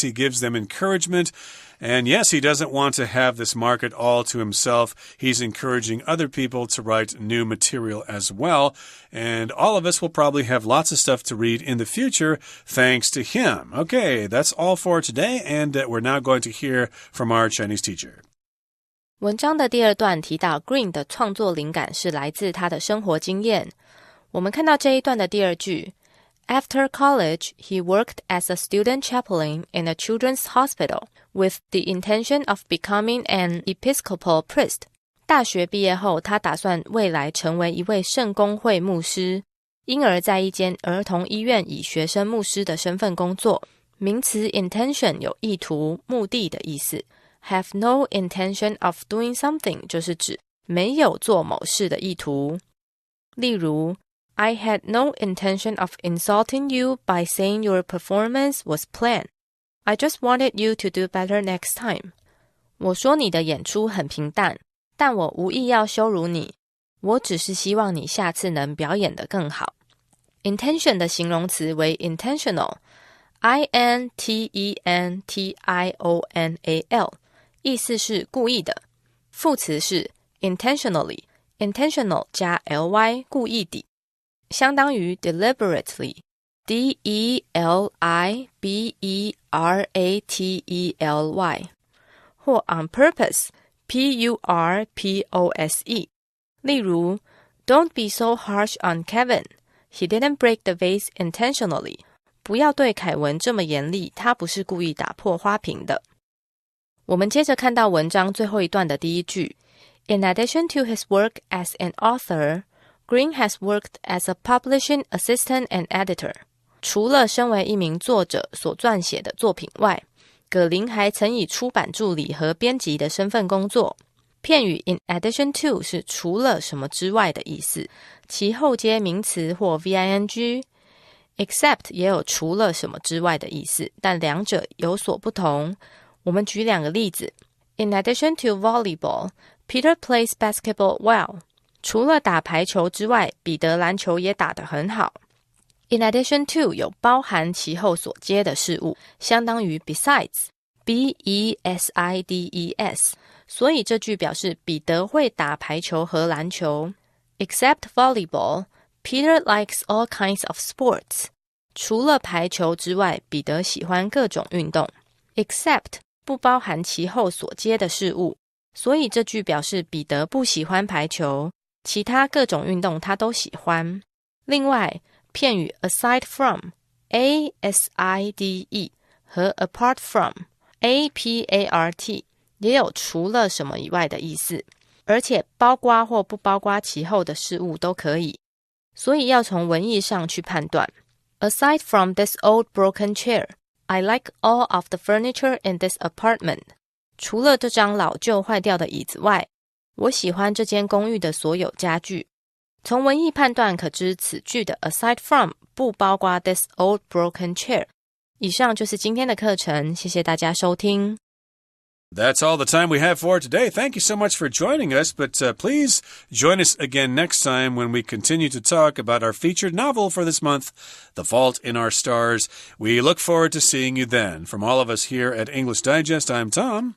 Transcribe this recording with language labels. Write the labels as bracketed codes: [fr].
[en] He gives them encouragement. And yes, he doesn't want to have this market all to himself. He's encouraging other people to write new material as well. And all of us will probably have lots of stuff to read in the future thanks to him. Okay, that's all for today. And we're now going to hear from our Chinese teacher. [zh] 文章的第二段提到 Green 的创作灵感是来自他的生活经验。我们看到这一段的第二句 [en] After college, he worked as a student chaplain in a children's hospital with the intention of becoming an Episcopal priest. [zh] 大学毕业后，他打算未来成为一位圣公会牧师，因而在一间儿童医院以学生牧师的身份工作。名词 intention 有意图、目的的意思。 [en] Have no intention of doing something [zh] 就是指没有做某事的意图。例如 [en] I had no intention of insulting you by saying your performance was planned. I just wanted you to do better next time. [zh] 我说你的演出很平淡，但我无意要羞辱你，我只是希望你下次能表演得更好。Intention 的形容词为 intentional， intentional， 意思是故意的。副词是 intentionally， intentional 加 ly 故意地，相当于 deliberately， deliberately， 或 on purpose， purpose。例如 [en] Don't be so harsh on Kevin. He didn't break the vase intentionally. [zh] 不要对凯文这么严厉，他不是故意打破花瓶的。我们接着看到文章最后一段的第一句。 [en] In addition to his work as an author, Green has worked as a publishing assistant and editor. [zh] 除了身为一名作者所撰写的作品外，葛林还曾以出版助理和编辑的身份工作。片语 in addition to 是除了什么之外的意思，其后接名词或 VING。Except 也有除了什么之外的意思，但两者有所不同。我们举两个例子。 [en] In addition to volleyball, Peter plays basketball well. [zh] 除了打排球之外，彼得篮球也打得很好。 In addition to 有包含其后所接的事物，相当于 besides, besides， 所以这句表示彼得会打排球和篮球。 [en] Except volleyball, Peter likes all kinds of sports. [zh] 除了排球之外，彼得喜欢各种运动。 Except 不包含其后所接的事物，所以这句表示彼得不喜欢排球，其他各种运动他都喜欢。另外，片语 aside from, aside 和 apart from, apart 也有除了什么以外的意思，而且包括或不包括其后的事物都可以，所以要从文意上去判断。 [en] Aside from this old broken chair, I like all of the furniture in this apartment. [zh] 除了这张老旧坏掉的椅子外，我喜欢这间公寓的所有家具。从文意判断可知此句的 aside from 不包括 [en] this old broken chair。 [zh] 以上就是今天的课程，谢谢大家收听。 [en] That's all the time we have for today. Thank you so much for joining us, but please join us again next time when we continue to talk about our featured novel for this month, The Fault in Our Stars. We look forward to seeing you then. From all of us here at English Digest, I'm Tom.